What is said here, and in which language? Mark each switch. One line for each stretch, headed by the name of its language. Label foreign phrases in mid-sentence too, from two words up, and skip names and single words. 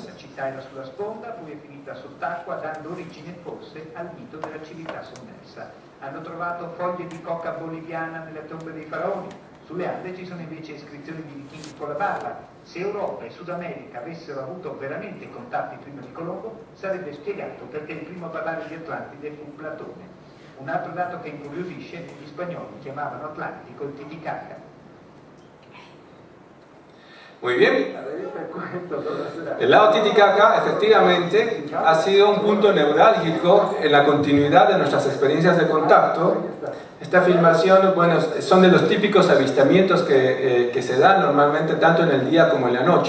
Italian: La città era sulla sponda, poi è finita sott'acqua, dando origine forse al mito della civiltà sommersa. Hanno trovato foglie di coca boliviana nelle tombe dei faraoni. Sulle Ande ci sono invece iscrizioni di vichinghi con la barba. Se Europa e Sud America avessero avuto veramente contatti prima di Colombo, sarebbe spiegato perché il primo a parlare di Atlantide fu Platone. Un altro dato che incuriosisce, gli spagnoli chiamavano Atlantico il Titicaca.
Spanish: Muy bien. El lago Titicaca efectivamente ha sido un punto neurálgico en la continuidad de nuestras experiencias de contacto. Esta filmación, bueno, son de los típicos avistamientos que se dan normalmente tanto en el día como en la noche.